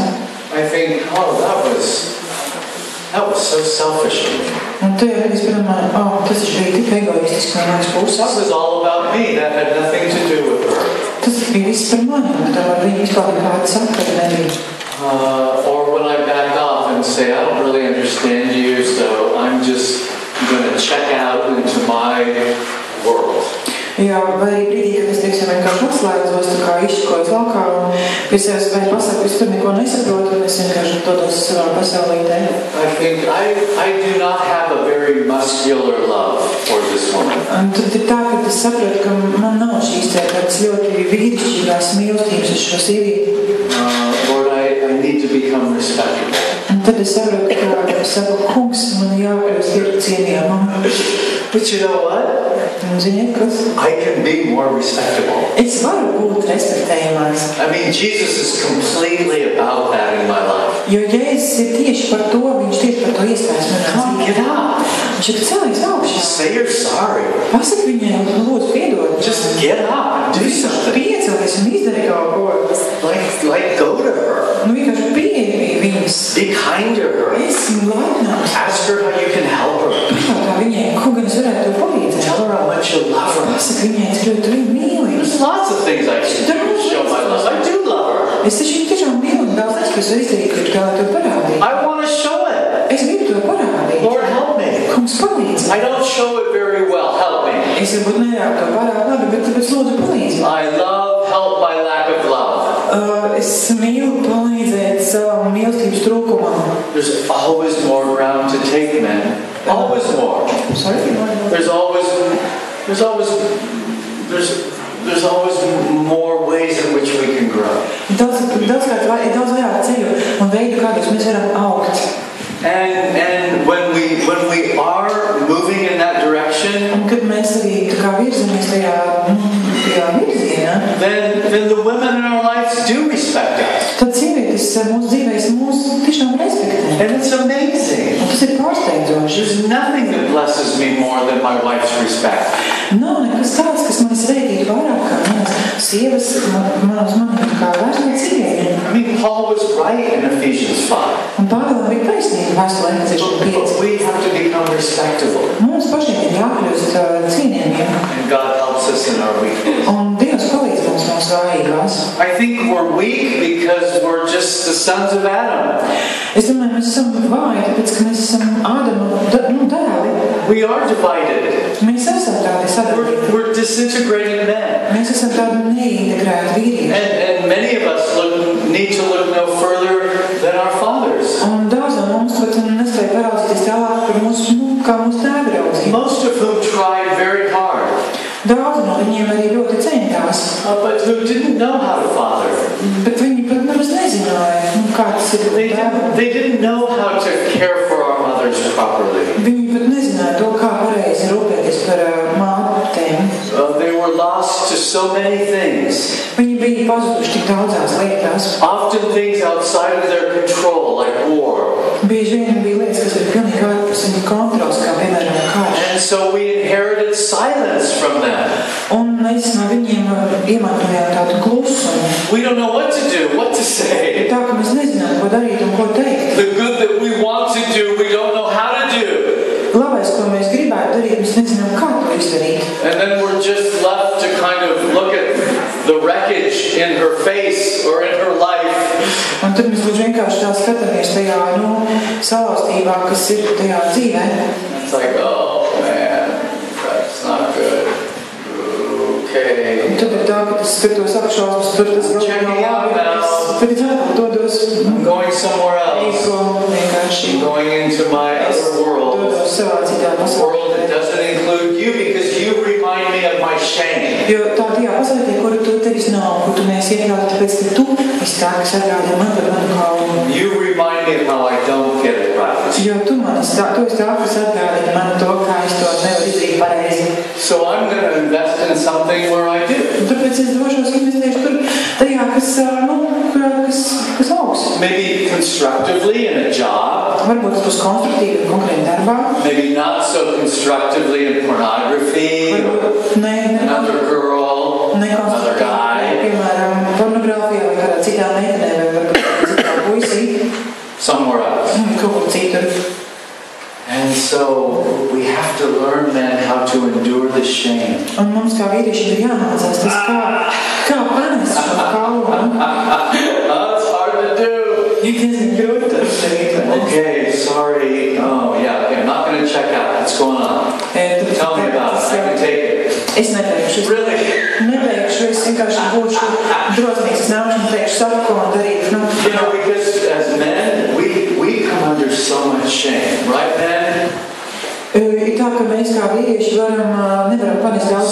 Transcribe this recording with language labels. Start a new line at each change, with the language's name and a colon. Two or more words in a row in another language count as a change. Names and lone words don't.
English: I think, that was so selfish of me.
Latvian: Un tu jau es padomāju, tas bija tik egoistiski no manas puses.
English: That was all about me. That had nothing to do with her.
Latvian: Tas bija viss par mani, un tā var viņa vispār kāda sakara nebija.
English: Or when I back off and say, I don't really understand you, so I'm just going to check out into my world.
Latvian: Jā, vai arī brīdī, kad es teiksim vienkārši atslēgos, tā kā izšķikojos laukā un pie sevis vai pasaku, es tur neko nesaprotu, un es vienkārši dodos savā pasaulītē.
English: I think I do not have a very muscular love for this woman.
Latvian: Un tad ir tā, ka es saprotu, ka man nav šīs tādas ļoti vīrišķīgās mīlestības uz šo sievieti.
English: Lord, I need to become respectable.
Latvian: Un tad es saprotu, ka savu kungs man jākļūst ir cienījamam.
English: But you know what?
Latvian: Un ziniet, kas?
English: I can be more respectable.
Latvian: Es varu būt respektējumāks.
English: I mean, Jesus is completely about that in my life.
Latvian: Jo Jēzus ir tieši par to, viņš tieši par to iestājas manā
English: Come, get up.
Latvian: Viņš ir cēlies augšā.
English: Say you're sorry.
Latvian: Pasaki viņai, lūdzu, piedod.
English: Just get up and do something.
Latvian: Piecelies un izdari kaut ko.
English: Like go to her.
Latvian: Nu vienkārši pieeja viņas.
English: Be kind to her.
Latvian: Esmu laipnāks.
English: Ask her how you can help her.
Latvian: Pajautā viņai, ko gan es varētu to palīdzēt.
English: Tell her how much you love her.
Latvian: Pasaki viņai, cik ļoti tu viņu mīli.
English: There's lots of things I can do to show my love. I do love her.
Latvian: Es taču viņu tiešām mīlu un daudz tas, kas izdarīt, ka tu kā to parādīt.
English: I want to show it.
Latvian: Es gribu to parādīt.
English: Lord, help me.
Latvian: Kungs palīdz.
English: I don't show it very well. Help me.
Latvian: Es varbūt neļauju to pārāk labi, bet tāpēc lūdzu palīdz.
English: I love help my lack of love.
Latvian: Es mīlu palīdzēt savam mīlestības trūkumam.
English: There's always more ground to take, man. Always more. Sorry? There's always more ways in which we can grow.
Latvian: Daudz vairāk ceļu un veidu, kādos mēs varam augt.
English: And when we are moving in that direction,
Latvian: Un kad mēs arī tā kā virzamies tajā virzienā,
English: then the women in our lives do respect us.
Latvian: tad sievietes mūsu dzīvēs mūs tiešām respektē.
English: And it's amazing.
Latvian: Un tas ir pārsteidzoši.
English: There's nothing that blesses me more than my wife's respect.
Latvian: Nav nekas tāds, kas man svētītu vairāk kā manas sievas, manas kā vērstīt sievieti.
English: I mean, Paul was right in Ephesians 5.
Latvian: Un Pāvēlam bija taisnība vēstulē
English: But 5. we have to become respectable.
Latvian: Mums pašiem ir jākļūst cienījumiem.
English: And God helps us in our weakness.
Latvian: Un Dievs palīdz mums mūsu vājībās.
English: I think we're weak because we're just the sons of Adam.
Latvian: Es domāju, mēs esam vāji, tāpēc, ka mēs esam Ādama dēli.
English: We are divided.
Latvian: Mēs esam tādi sadalīti.
English: We're disintegrated men.
Latvian: Mēs esam tādi neintegrēti vīrieši.
English: And many of us need to look no further than our fathers.
Latvian: Un daudz no mums pat nespēja paraudzīties tālāk par mūsu, kā mūsu tēvi raudzīja.
English: Most of whom tried very hard.
Latvian: Daudz no viņiem arī ļoti centās.
English: But who didn't know how to father.
Latvian: Bet viņi pat nemaz nezināja, kā tas ir tēvam.
English: They didn't know how to care for our mothers properly.
Latvian: Viņi pat nezināja to, kā pareizi rūpēties par mātēm.
English: They were lost to so many things.
Latvian: Viņi bija pazuduši tik daudzās lietās.
English: Often things outside of their control, like war.
Latvian: Bieži vien bija lietas, kas ir pilnīgi ārpus viņa kontrols, kā piemēram karš.
English: And so we inherited silence from them.
Latvian: Un mēs no viņiem iemantojām tādu klusumu.
English: We don't know what to do, what to say.
Latvian: Tā, ka mēs nezinām, ko darīt un ko teikt.
English: The good that we want to do, we don't know how to do.
Latvian: Labais, ko mēs gribētu darīt, mēs nezinām, kā to izdarīt.
English: And then we're just left to kind of look at the wreckage in her face or in her life.
Latvian: Un tad mēs vienkārši tā skatāmies tajā, salauztībā, kas ir tajā dzīvē.
English: It's like, oh man, that's not good. Okay.
Latvian: Un tad ir tā, ka tas skatos apšausmas, tur tas
English: Checking out now.
Latvian: Tad ir tā, ka dodos
English: I'm going somewhere else.
Latvian: vienkārši.
English: I'm going into my other world.
Latvian: Dodos savā citā
English: A world that
Latvian: pasaulē.
English: doesn't include you because you remind me of my shame.
Latvian: Jo tā tajā pasaulē, kuru tu tevis nav, kur tu neesi iekļauts, tāpēc, ka tu esi tā, kas atgādina man par manu kaunu.
English: You remind me of how I don't get it right.
Latvian: Jo tu esi tā, kas atgādina man to, kā es to nevaru izdarīt pareizi.
English: So I'm going to invest in something where I do.
Latvian: Un tāpēc es došos investēšu tur tajā, kas augs.
English: Maybe constructively in a job.
Latvian: Varbūt tas būs konstruktīvi un konkrēti darbā.
English: Maybe not so constructively in pornography. Another girl. Another guy.
Latvian: Piemēram, pornogrāfijā vai kādā citā meitenē vai varbūt citā puisī.
English: Somewhere else.
Latvian: Kaut kur citur.
English: And so we have to learn then how to endure the shame.
Latvian: Un mums kā vīriešiem ir jāmācās tas, kā panest šo kaunu.
English: That's hard to do.
Latvian: Ir diezgan grūti tas darīt.
English: Okay, sorry. Oh, yeah, okay, I'm not going to check out. What's going on? Tell me about it. I can take it.
Latvian: Es neteikšu.
English: Really?
Latvian: Neteikšu, es vienkārši būšu drosmīgs. Es nākšu un teikšu savu, ko man darīt.
English: You know, because as men, we come under so much shame. Right, men?
Latvian: Ir tā, ka mēs kā vīrieši nevaram panest daudz